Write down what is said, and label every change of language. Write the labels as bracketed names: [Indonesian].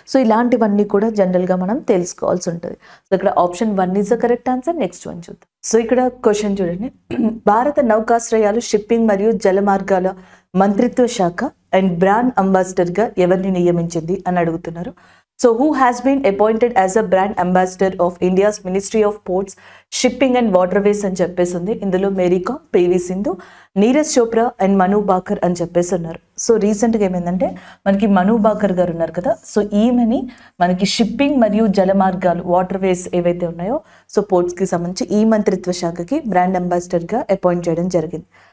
[Telugu] So ఇలాంటివన్నీ కూడా జనరల్గా మనం తెలుసుకోవాల్సి ఉంటుంది. సో ఇక్కడ [English] Option 1 is the correct answer. [Telugu] Next one చూద్దాం. సో ఇక్కడ క్వశ్చన్ చూడండి. భారత నౌకాశ్రయాలు, షిప్పింగ్ మరియు జలమార్గాల మంత్రిత్వ శాఖ అండ్ బ్రాండ్ అంబాసిడర్గా ఎవరిని నియమించింది అని అడుగుతున్నారు. [English] So who has been appointed as a brand ambassador of India's Ministry of Ports, Shipping and Waterways [Telugu] అని చెప్పేసి ఉంది. ఇందులో Mary com, PV Sindhu, Neeraj Chopra and మను బాకర్ అని చెప్పేసి ఉన్నారు. సో రీసెంట్గా ఏమైందంటే మనకి మను బాకర్ గారు ఉన్నారు కదా, సో ఈమెని మనకి షిప్పింగ్ మరియు జల మార్గాలు వాటర్వేస్ ఏవైతే ఉన్నాయో సో పోర్ట్స్కి సంబంధించి ఈ మంత్రిత్వ శాఖకి బ్రాండ్ అంబాసిడర్గా అపాయింట్ చేయడం జరిగింది.